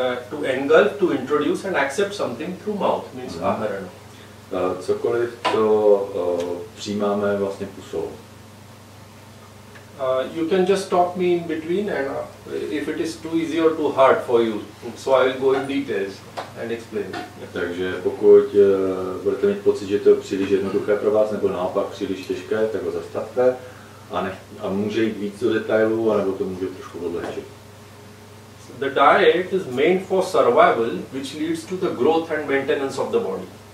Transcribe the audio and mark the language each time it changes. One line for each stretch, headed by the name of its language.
English: to engulf, to introduce and accept something through mouth means aharana.
Czech: Cokoliv, co přijímáme vlastně pusou.
English: You can just stop me in between, and if it is too easy or too hard for you, so I will go in details and explain.
Czech: Takže pokud budete mít pocit, že to je příliš jednoduché pro vás, nebo naopak příliš těžké, tak ho zastavte a může jít víc do detailů, anebo to může trošku odlehčit.
English: The diet is meant for survival, which leads to the growth and maintenance of the body.